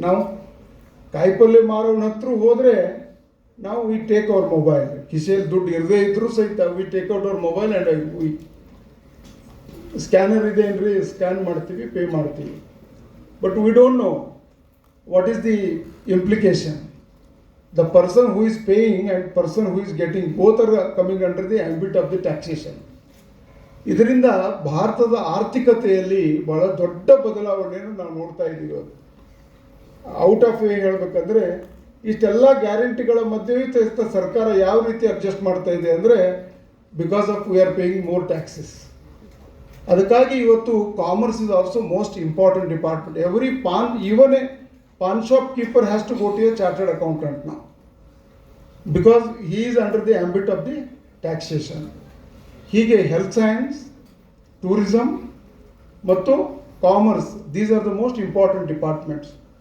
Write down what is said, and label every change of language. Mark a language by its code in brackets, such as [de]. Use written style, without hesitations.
[kn] ನಾವು ಕಾಯಿಪಲ್ಯ ಮಾರೋನ ಹತ್ರ ಹೋದರೆ ನಾವು [en] We take our mobile. [kn] ಕಿಸೆಯಲ್ಲಿ ದುಡ್ಡು ಇರದೇ ಇದ್ದರೂ ಸಹಿತ [en] we take out our mobile and we scanner [kn] ಇದೆ ಏನ್ರಿ, ಸ್ಕ್ಯಾನ್ ಮಾಡ್ತೀವಿ, ಪೇ ಮಾಡ್ತೀವಿ. [en] But we don't know what is the implication. The person who is paying and person who is getting, both are coming under the ambit of the taxation. [kn] ಇದರಿಂದ ಭಾರತದ ಆರ್ಥಿಕತೆಯಲ್ಲಿ ಬಹಳ ದೊಡ್ಡ ಬದಲಾವಣೆಯನ್ನು ನಾವು ನೋಡ್ತಾ ಇದ್ದೀವಿ. ಔಟ್ ಆಫ್ ವೇ ಹೇಳಬೇಕಂದ್ರೆ, ಇಷ್ಟೆಲ್ಲ ಗ್ಯಾರಂಟಿಗಳ ಮಧ್ಯೆ ಸರ್ಕಾರ ಯಾವ ರೀತಿ ಅಡ್ಜಸ್ಟ್ ಮಾಡ್ತಾ ಇದೆ ಅಂದರೆ, [en] Because of we are paying more taxes. [kn] ಅದಕ್ಕಾಗಿ ಇವತ್ತು [en] Commerce is also most important department. Every even a pawn shop keeper has to go to a chartered accountant now, because he is under the ambit of the taxation. ಹೀಗೆ health science, tourism ಮತ್ತು commerce, these are the most important departments.